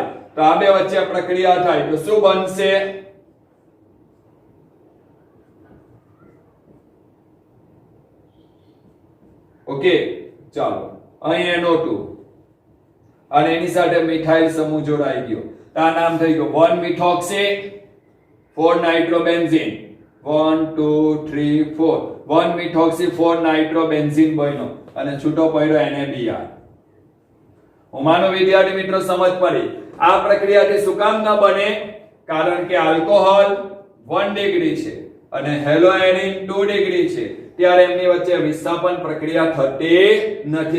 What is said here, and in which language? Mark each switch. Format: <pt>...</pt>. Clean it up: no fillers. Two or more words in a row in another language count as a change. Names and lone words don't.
<gu>તો આ બે વચ્ચે પ્રક્રિયા થાય તો શું બનશે? ઓકે, ચાલો અહીં NO2 અને એની સાથે મિથાઇલ સમૂહ જોડાઈ ગયો. આ નામ થઈ ગયું</gu> <en>1-methoxy 4-nitrobenzene.</en> <gu>1 2 3 4</gu> <en>1-methoxy 4-nitrobenzene</en> <gu>બન્યો અને છૂટો પડ્યો NaBr. હું માનો વિદ્યાર્થી મિત્રો સમજ પડી. આ પ્રક્રિયાથી શું કામ ન બને? કારણ કે આલ્કોહોલ 1 ડિગ્રી છે અને હેલો એરીન 2 ડિગ્રી છે, ત્યારે એમની વચ્ચે વિસ્થાપન પ્રક્રિયા થતી નથી.</gu>